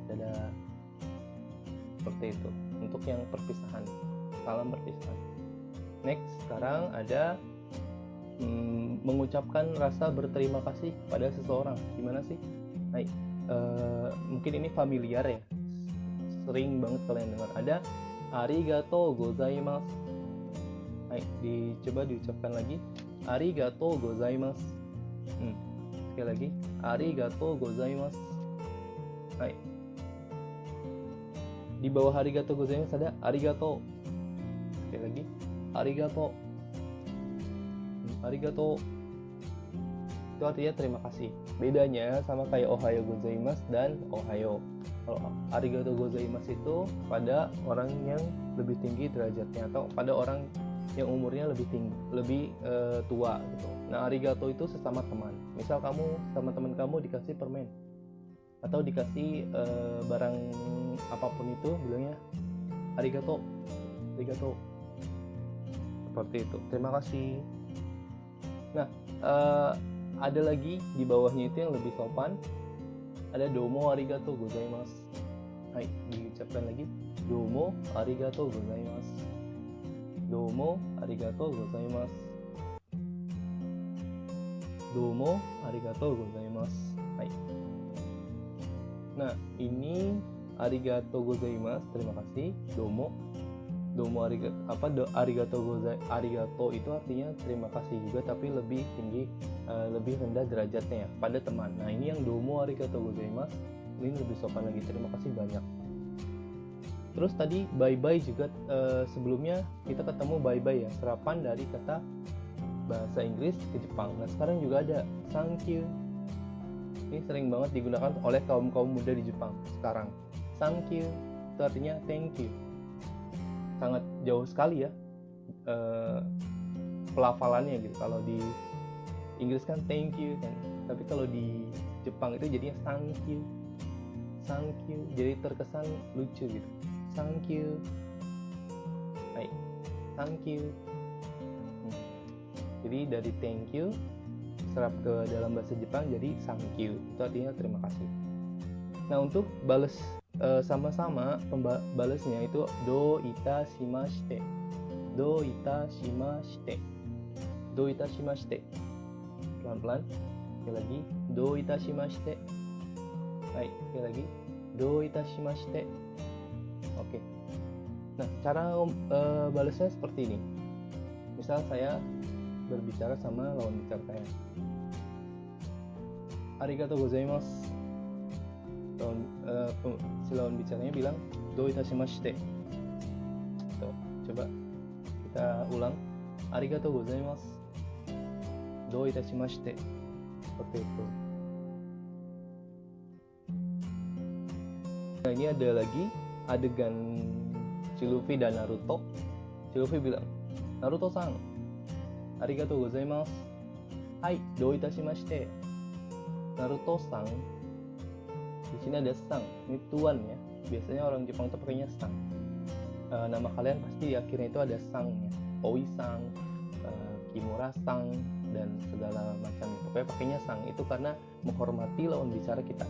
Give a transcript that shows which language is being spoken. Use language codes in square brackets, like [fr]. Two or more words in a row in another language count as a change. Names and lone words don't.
[id] Seperti itu untuk yang perpisahan, salam perpisahan. Next, sekarang ada mengucapkan rasa berterima kasih pada seseorang. Gimana sih? Nah, mungkin ini familiar ya, sering banget kalian dengar. [ja] Ada ありがとうございます. [id] Coba diucapkan lagi, [ja] ありがとうございます. [id] Sekali lagi, [ja] ありがとうございます. [id] Di bawah [ja] ありがとうございます [id] ada arigatou. Sekali lagi, arigatou. Itu artinya terima kasih. Bedanya sama kayak [ja] おはようございます [id] dan ohayo. Kalau [ja] ありがとうございます [id] itu pada orang yang lebih tinggi derajatnya, atau pada orang yang umurnya lebih tinggi, lebih tua gitu. Nah arigatou itu sesama teman. Misal kamu sama teman kamu dikasih permen atau dikasih barang apapun itu, bilangnya arigatou. Seperti itu, terima kasih. Nah ada lagi di bawahnya itu yang lebih sopan, ada [ja] どうもありがとうございます. [id] Diucapkan lagi, [ja] どうもありがとうございます. どうもありがとうございます. どうもありがとうございます. [id] Nah, ini [ja] ありがとうございます, [id] terima kasih. [ja] どうもありがとう [id] itu artinya terima kasih juga, tapi lebih tinggi, lebih rendah derajatnya ya, pada teman. Nah, ini yang [ja] どうもありがとうございます, [id] ini lebih sopan lagi, terima kasih banyak. Terus tadi [en] bye bye [id] juga, sebelumnya kita ketemu [en] bye bye [id] ya, serapan dari kata bahasa Inggris ke Jepang. Nah sekarang juga ada [en] thank you. [id] Ini sering banget digunakan oleh kaum muda di Jepang sekarang. [en] Thank you [id] itu artinya [en] thank you. [id] Sangat jauh sekali ya pelafalannya gitu. Kalau di Inggris kan [en] thank you [id] kan, tapi kalau di Jepang itu jadinya [en] thank you. [id] Jadi terkesan lucu gitu. [en] Thank you. Thank you. [id] Jadi dari [en] thank you [id] serap ke dalam bahasa Jepang jadi [en] thank you, [id] itu artinya terima kasih. Nah untuk balas sama-sama, balasnya itu [ja] どういたしまして. [id] Pelan-pelan. Sekali lagi, [ja] どういたしまして. [id] Sekali lagi, [ja] どういたしまして. [id] Oke. Nah cara balasnya seperti ini. Misal saya berbicara sama lawan bicara saya, [ja] ありがとうございます. [id] Si lawan bicaranya bilang [ja] どういたしまして. [id] Coba kita ulang, [ja] ありがとうございます、どういたしまして. [id] Seperti itu. Nah ini ada lagi adegan si Luffy dan Naruto. Si Luffy bilang, [ja] Naruto-san, ありがとうございます. はい、どういたしまして. Naruto-san. [id] Di sini ada sang, ini tuan ya. Biasanya orang Jepang itu pakainya sang. Nama kalian pasti di akhirnya itu ada sangnya. Oi-sang, Kimura-sang, dan segala macam. Pokoknya pakainya sang. Itu karena menghormati lawan bicara kita.